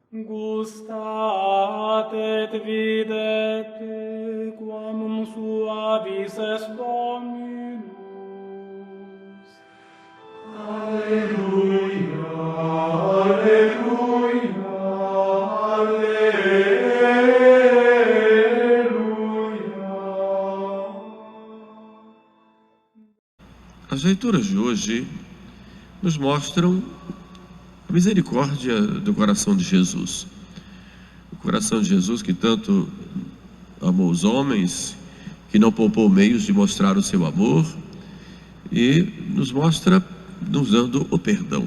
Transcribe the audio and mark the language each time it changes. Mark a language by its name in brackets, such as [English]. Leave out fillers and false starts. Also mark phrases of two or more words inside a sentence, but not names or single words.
[Latin] Gustat et videte quam suavis est Dominus. Alleluia, alleluia, alleluia. [Portuguese] As leituras de hoje nos mostram a misericórdia do coração de Jesus. O coração de Jesus que tanto amou os homens, que não poupou meios de mostrar o seu amor e nos mostra nos dando o perdão.